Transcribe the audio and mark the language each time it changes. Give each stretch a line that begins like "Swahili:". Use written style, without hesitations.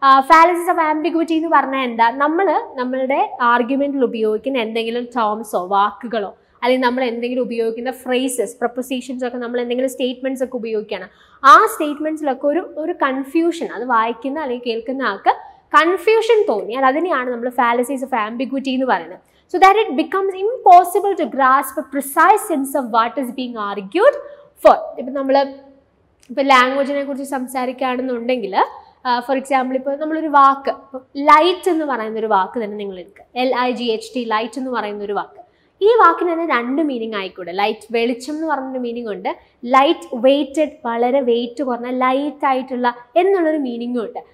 Malayalam: Fallacies of ambiguity എന്ന് പറഞ്ഞാൽ എന്താ? നമ്മളുടെ ആർഗ്യുമെന്റിൽ ഉപയോഗിക്കുന്ന എന്തെങ്കിലും ടേംസോ വാക്കുകളോ അല്ലെങ്കിൽ നമ്മൾ എന്തെങ്കിലും ഉപയോഗിക്കുന്ന ഫ്രേസസ്, പ്രൊപ്പോസിഷൻസ് ഒക്കെ നമ്മൾ എന്തെങ്കിലും സ്റ്റേറ്റ്മെന്റ്സ് ഒക്കെ ഉപയോഗിക്കുകയാണ്. ആ സ്റ്റേറ്റ്മെന്റ്സിലൊക്കെ ഒരു കൺഫ്യൂഷൻ, അത് വായിക്കുന്ന അല്ലെങ്കിൽ കേൾക്കുന്ന ആൾക്ക് കൺഫ്യൂഷൻ തോന്നിയാൽ അതിനെയാണ് നമ്മൾ ഫാലസീസ് ഓഫ് ആംബിഗ്വിറ്റി എന്ന് പറയുന്നത്.
English: So that it becomes impossible to grasp a precise sense of what is being argued for.
Malayalam: ഇപ്പം നമ്മൾ ലാംഗ്വേജിനെ കുറിച്ച് സംസാരിക്കുകയാണെന്നുണ്ടെങ്കിൽ ഫോർ എക്സാമ്പിൾ ഇപ്പോൾ നമ്മളൊരു വാക്ക്, ലൈറ്റ് എന്ന് പറയുന്നൊരു വാക്ക് തന്നെ നിങ്ങൾ എടുക്കുക, LIGHT, ലൈറ്റ് എന്ന് പറയുന്നൊരു വാക്ക്. ഈ വാക്കിന് തന്നെ 2 മീനിങ് ആയിക്കൂടെ. ലൈറ്റ് വെളിച്ചം എന്ന് പറഞ്ഞൊരു മീനിങ് ഉണ്ട്, ലൈറ്റ് വെയ്റ്റഡ്, വളരെ വെയിറ്റ് കുറഞ്ഞ ലൈറ്റ് ആയിട്ടുള്ള എന്നുള്ളൊരു മീനിങ്ങും ഉണ്ട്.